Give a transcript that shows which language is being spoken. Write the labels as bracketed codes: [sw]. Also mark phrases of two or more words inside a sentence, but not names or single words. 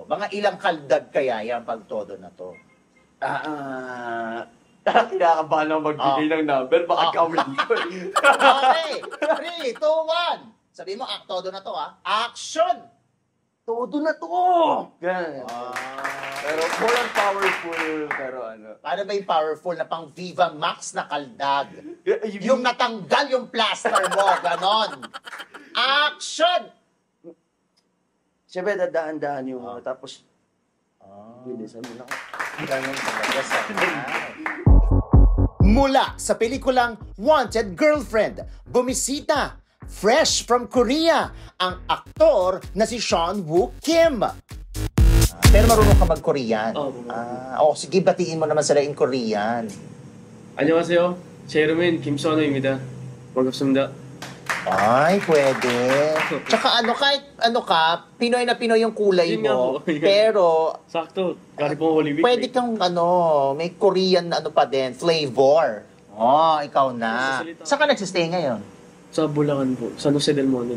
[tl] Mga ilang kaldag kaya yan pag todo na to? Kinakabahan lang magbigay ng number, baka gawin ko. Okay, 3, 2, 1. Sabi mo, todo na to Action! Todo na to! Ganun. Pero [en] more on powerful, [tl] pero Paano ba yung powerful na pang Viva Max na kaldag? Yung natanggal yung plaster mo, ganon. Action! Siyempre, dadaan-daan yung tapos, bilisan mo lang. Ganon talaga sa Mula sa pelikulang Wanted Girlfriend, bumisita, [en] fresh from Korea, [tl] ang aktor na si Sean Woo Kim. Pero marunong ka mag-Korean. Sige, batiin mo naman sila [en] in Korean. [ko] 안녕하세요. 제 이름은 김선우입니다. 반갑습니다. [tl] Ay, pwede. Tsaka kahit ka, Pinoy na Pinoy yung kulay Yun nga mo. po. Pero, sakto. Galing po Holy Week. pwede kang may Korean pa din, flavor. Ikaw na. Nagsasalita. Saan ka nagsistay ngayon? Sa Bulacan po. San Jose del Monte.